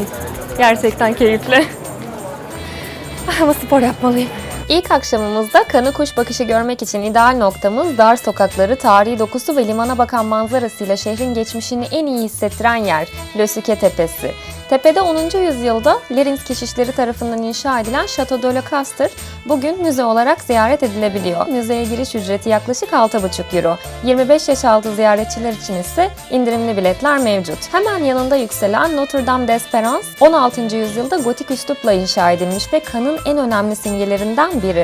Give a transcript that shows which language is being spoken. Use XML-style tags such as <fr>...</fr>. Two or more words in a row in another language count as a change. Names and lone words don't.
<tr>Gerçekten keyifli. Ama spor yapmalıyım. İlk akşamımızda kanı kuş bakışı görmek için ideal noktamız dar sokakları, tarihi dokusu ve limana bakan manzarasıyla şehrin geçmişini en iyi hissettiren yer Le Suque Tepesi. Tepede 10. yüzyılda Lerins keşişleri tarafından inşa edilen Château de la Castre bugün müze olarak ziyaret edilebiliyor. Müzeye giriş ücreti yaklaşık 6,5 euro. 25 yaş altı ziyaretçiler için ise indirimli biletler mevcut. Hemen yanında yükselen Notre Dame d'Espérance 16. yüzyılda gotik üslupla inşa edilmiş ve Cannes'ın en önemli simgelerinden biri.</tr>